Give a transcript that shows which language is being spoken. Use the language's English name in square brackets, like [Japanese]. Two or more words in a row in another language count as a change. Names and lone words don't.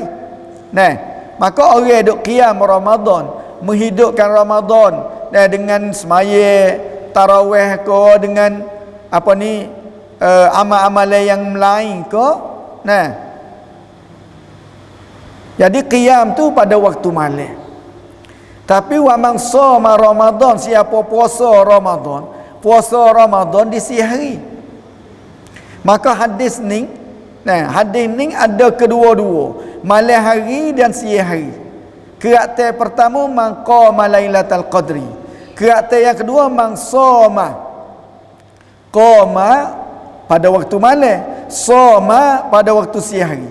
[Malay] Nah, maka orang duk qiyam Ramadan, menghidupkan Ramadan dengan semaya tarawih ke, dengan apa ni amal-amalan yang lain ke. Nah, jadi qiyam tu pada waktu malam. [Arabic] Tapi ومن صام رمضان, [Malay] siapa puasa Ramadan di siang hari. Maka hadis ni ada kedua-dua, malam hari dan siang hari. Kerata pertama [Arabic] من قام ليلة القدر, [Malay] kerata yang kedua [Arabic] من صام, [Malay] qama pada waktu malam, shoma pada waktu siang hari.